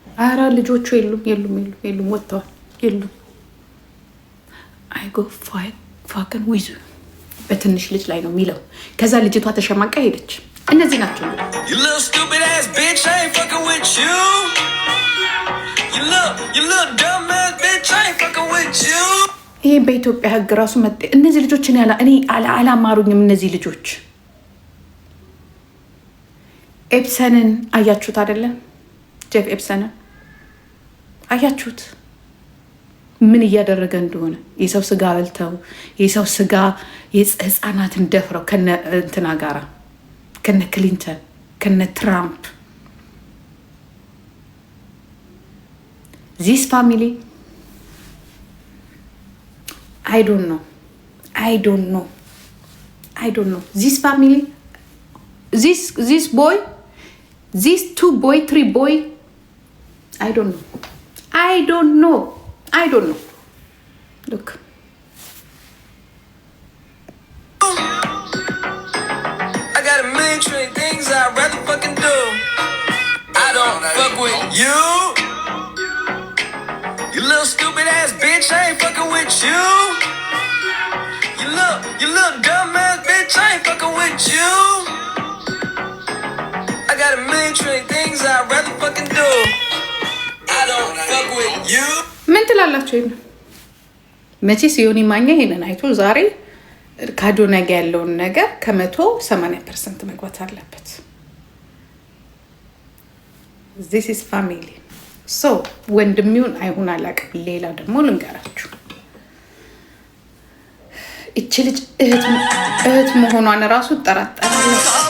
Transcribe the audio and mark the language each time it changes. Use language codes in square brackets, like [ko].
[am] አራ ልጆቹ የሉም ወጥተዋል። የሉም። [en] I go fucking with you. [am] በትንሽ ልጅ ላይ ነው የሚለው። ከዛ ልጅቷ ተሸማቃ ሄደች። እነዚህ ናቸው። [en] You little stupid ass bitch, I ain't fucking with you. You little dumb ass bitch, I ain't fucking with you. [am] ይሄ በኢትዮጵያ ሕግ ራሱ መጤ እነዚህ ልጆች እኔ አላማሩኝም። እነዚህ ልጆች ኤፕሰንን አያችሁት አይደለም? ጄፍ ኤፕሰንን አያችሁት ምን እያደረገ እንደሆነ? የሰው ስጋ በልተው የሰው ስጋ የህፃናትን ደፍረው ከነ እንትና ጋራ ከነ ክሊንተን ከነ ትራምፕ [en] ዚስ ፋሚሊ I don't know. This family, this boy, these 2 boy, 3 boy, I don't know. Look. I got a million trillion things I'd rather fucking do. I don't fuck with you. You little stupid ass bitch, I ain't fucking with you. You little dumb ass bitch, I ain't fucking with you. I got a million trillion things I'd rather fucking do. I don't fuck with you. [am] ምን ትላላችሁ? መቼስ ዮኒ ማኛ ይሄንን አይቶ ዛሬ ከአዶናይ ጋር ያለውን ነገር ከ180% መግባት አለበት። [en] This is family. [am] So ወንድሚውን አይሁን አላውቅም። ሌላ ደግሞ ልንገራችሁ፣ እቺ ልጅ እህት መሆኗን እራሱ እጠራጠራለሁ።